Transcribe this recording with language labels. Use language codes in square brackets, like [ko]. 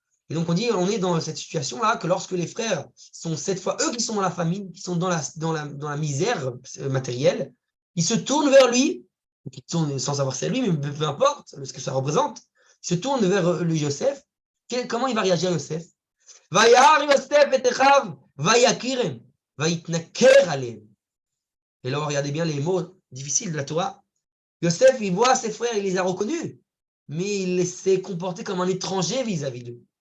[fr] Et donc on est dans cette situation-là que lorsque les frères sont cette fois eux qui sont dans la famine, qui sont dans la misère matérielle, ils se tournent vers lui, sans savoir c'est lui, mais peu importe ce que ça représente, ils se tournent vers le Yosef. Comment il va réagir Yosef? [he] וירא יוסף את אחיו ויכירם ויתנכר עליהם. [fr] Et là, regardez bien les mots difficiles de la Torah. Yosef, il voit ses frères, il les a reconnus, mais il s'est comporté comme un étranger vis-à-vis d'eux.